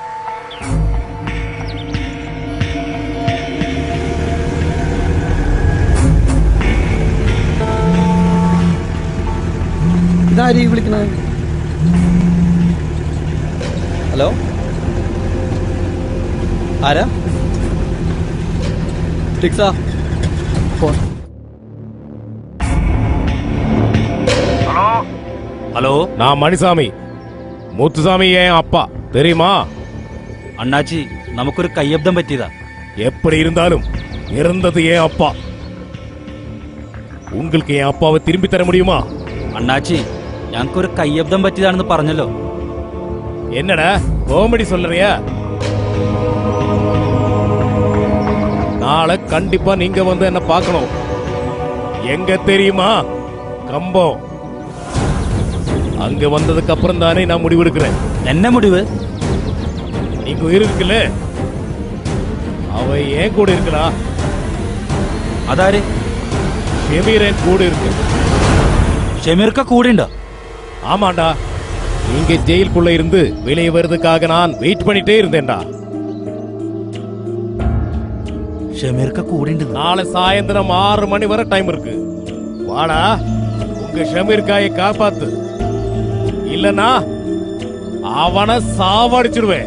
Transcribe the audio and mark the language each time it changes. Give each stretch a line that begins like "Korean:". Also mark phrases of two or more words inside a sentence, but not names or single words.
Malayalam: ഇതാരീ വിളിക്കണ? ഹലോ, ആരാ? ടിക്സാ ഫോൺ. ഹലോ,
Tamil: நான் மணிசாமி. முத்துசாமி என் அப்பா தெரியுமா?
Malayalam: അണ്ണാച്ചി, നമുക്കൊരു കയ്യബ്ദം പറ്റിയതാ.
Tamil: எப்படி இருந்தாலும் இறந்தது என் அப்பா. உங்களுக்கு என் அப்பாவை திரும்பி தர முடியுமா? അണ്ണാച്ചി, ഞങ്ങൾക്കൊരു കയ്യബ്ദം പറ്റിയതാണെന്ന് പറഞ്ഞല്ലോ. என்னடா காமெடி சொல்றியா? நாளை கண்டிப்பா நீங்க வந்து என்ன பார்க்கணும். எங்க தெரியுமா? கம்பம். அங்க வந்ததுக்கு அப்புறம் தானே நான் முடிவெடுக்கிறேன். என்ன முடிவு? நீங்க உயிர் இருக்குல்ல, அவ ஏன் கூட இருக்கா?
Malayalam: അതാര്?
Tamil: ஷெமீர் என் கூட இருக்கு.
Malayalam: ഷെമീർക്ക കൂടെ ഉണ്ടോ?
Tamil: ஆமாண்டா, நீங்க ஜெயிலுக்குள்ள இருந்து வெளியே வருவதற்காக நான் வெயிட் பண்ணிட்டே இருந்தேன்டா.
Malayalam: ഷെമീർക്ക കൂടെ ഉണ്ട്.
Tamil: நாளை சாயந்தரம் 6 மணி வரை டைம் இருக்கு. வாடா, உங்க ஷெமீர்காயை காப்பாத்து. இல்லனா அவனை சாவடிச்சிடுவேன்.